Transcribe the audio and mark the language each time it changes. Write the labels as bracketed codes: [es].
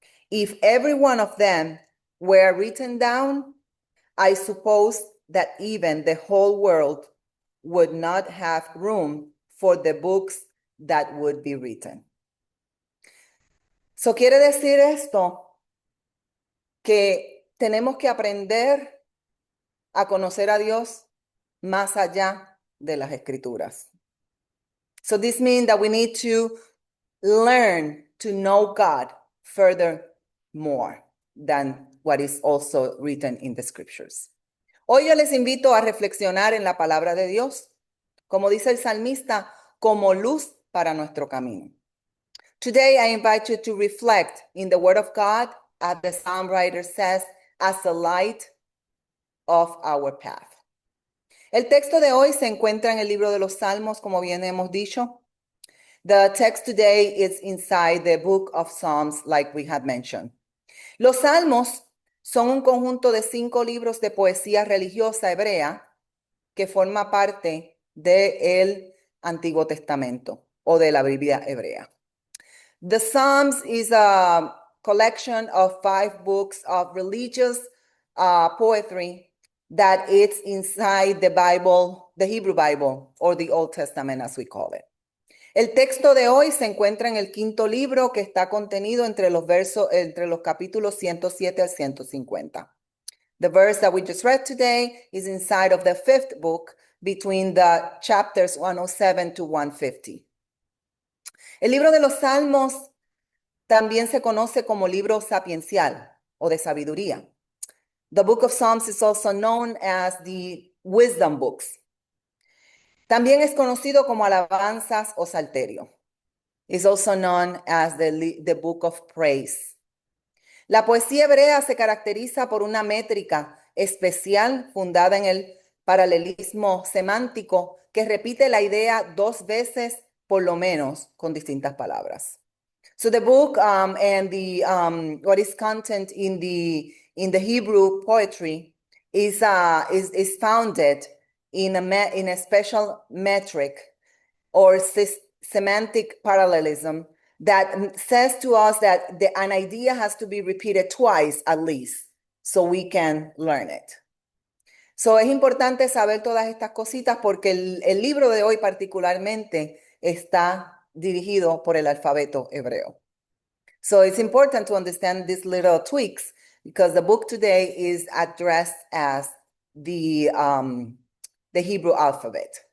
[en] If every one of them were written down, I suppose that even the whole world would not have room for the books that would be written. [es] So quiere decir esto que tenemos que aprender a conocer a Dios más allá de las escrituras. [en] So this means that we need to learn to know God furthermore than what is also written in the scriptures. [es] Hoy yo les invito a reflexionar en la palabra de Dios, como dice el salmista, como luz para nuestro camino. [en] Today I invite you to reflect in the word of God, as the psalm writer says, as the light of our path. [es] El texto de hoy se encuentra en el libro de los Salmos, como bien hemos dicho. [en] The text today is inside the book of Psalms, like we had mentioned. [es] Los Salmos son un conjunto de 5 libros de poesía religiosa hebrea que forma parte del Antiguo Testamento o de la Biblia hebrea. [en] The Psalms is a collection of 5 books of religious poetry that is inside the Bible, the Hebrew Bible, or the Old Testament as we call it. [es] El texto de hoy se encuentra en el 5º libro que está contenido entre los capítulos 107 al 150. [en] The verse that we just read today is inside of the 5th book between the chapters 107 to 150. [es] El libro de los Salmos también se conoce como libro sapiencial o de sabiduría. [en] The book of Psalms is also known as the wisdom books. [es] También es conocido como alabanzas o salterio. [en] It's also known as the book of praise. [es] La poesía hebrea se caracteriza por una métrica especial fundada en el paralelismo semántico que repite la idea 2 veces por lo menos con distintas palabras. [en] So the book and the what is content in the Hebrew poetry is founded in a special metric or semantic parallelism that says to us that an idea has to be repeated twice at least so we can learn it. [es] So es importante saber todas estas cositas porque el libro de hoy particularmente está dirigido por el alfabeto hebreo. [en] So it's important to understand these little tweaks because the book today is addressed as the Hebrew alphabet.